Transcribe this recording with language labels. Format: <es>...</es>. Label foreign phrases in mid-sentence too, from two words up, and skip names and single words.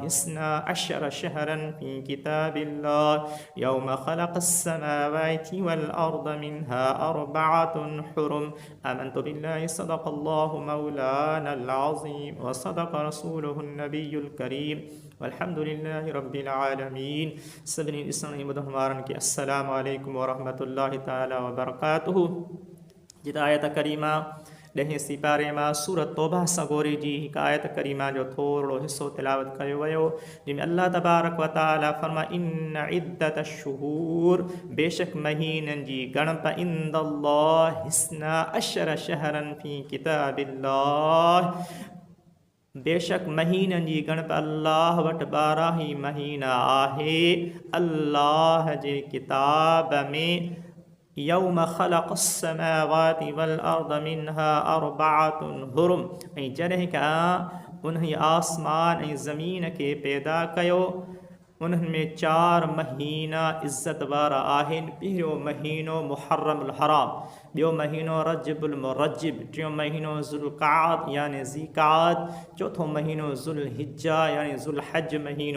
<ar>12 شهرا في كتاب الله يوم خلق السماوات والأرض منها 4 حرم آمنت بالله صدق الله مولانا العظيم وصدق رسوله النبي الكريم والحمد لله رب العالمين</ar> <sd>सभिनी ॾिसण ॿुधण वारनि खे</sd> <ar>السلام عليكم ورحمة الله تعالى وبركاته.</ar> <sd>जिते आयत करीमा 10 सिपारे मां सूरत तौबा सगोरी जी हिकु आयत करीमा जो थोरो हिसो तिलावत कयो वियो, जंहिंमें अल्लाह</sd> <ar>تبارك وتعالى</ar> <sd>फरमा</sd> <ar>إن عدة الشهور</ar> <sd>बेशक महीननि जी गणप</sd> <ar>عند الله 12 شهرا في كتاب الله</ar> <sd>बेशक महीननि जी गणप अल्लाह वटि 12 ई महीना आहे अल्लाह जे किताब में।</sd> <ar>يوم خلق السماوات والأرض منها 4 حرم</ar> <sd>ऐं जॾहिं खां उन्ही आसमान ऐं ज़मीन खे पैदा कयो उन्हनि में 4 महीना इज़त वारा आहिनि। पहिरियों महीनो मुहर्रमुल हराम, ॿियो महीनो रजबुल मुरज्जिब, टियों महीनो ज़ुल्क़ाद यानी ज़ीक़ाद, चौथों महीनो ज़ुल्हिज्जा यानी ज़ुल्हज महीनो।</sd>